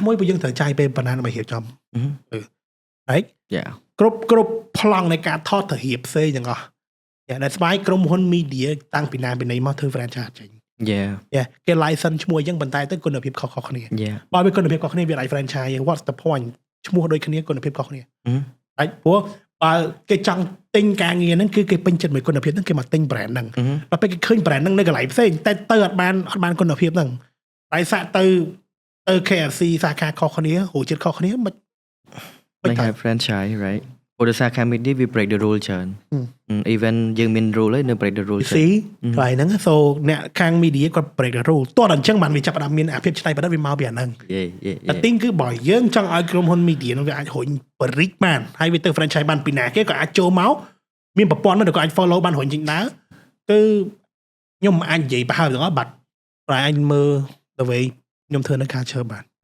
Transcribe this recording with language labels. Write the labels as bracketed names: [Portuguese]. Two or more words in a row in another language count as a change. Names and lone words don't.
[Khmer] មួយពួកយើងត្រូវចាយពេលប៉ុណ្ណាដើម្បីរៀបចំហើយគ្រប់ប្លង់នៃការថតទៅរៀបផ្សេងទាំងអស់តែស្បាយក្រុមហ៊ុន media តាំង ពីណាពីណីមកធ្វើ franchise ចេញគេ license ឈ្មោះអញ្ចឹងប៉ុន្តែទៅគុណភាពខុសគ្នាបើវាគុណភាពខុសគ្នាវាអាច [English] franchise what's the point [Khmer] ឈ្មោះដូចគ្នាគុណភាពខុសគ្នាហើយព្រោះបើគេចង់ទិញការងារហ្នឹងគឺគេពេញចិត្តមួយគុណភាពហ្នឹងគេមកទិញ brand ហ្នឹងដល់ពេលគេឃើញ brand ហ្នឹងនៅកន្លែងផ្សេងតែទៅអត់បានគុណភាពហ្នឹងតែសាក់ទៅ KFC សាខាខុសគ្នារសជាតិខុសគ្នាមិន តែ [English] franchise right [Khmer] ព្រោះសាខា media វា [English] break the rule [Khmer] ច្រើន even យើងមាន rule ហើយនៅ [English] break the rule [Khmer] ច្រើនកន្លែងហ្នឹង so អ្នកខាង media គាត់ [English] break the rule [Khmer] តោះអញ្ចឹងបានវាចាប់ផ្ដើមមានអាភាពច្នៃប្រឌិតវាមកពីអាហ្នឹងតែទីគឺបើយើងចង់ឲ្យក្រុមហ៊ុន media ហ្នឹងវាអាចរុញបរិចបានហើយវាទៅ franchise បានពីណាគេក៏អាចចូលមកមានប្រព័ន្ធហ្នឹងក៏អាច follow បានរុញចេញដើរគឺខ្ញុំអាចនិយាយប្រហែលទាំងអស់បាត់ប្រហែលមើលទៅវិញខ្ញុំធ្វើនៅ culture បាន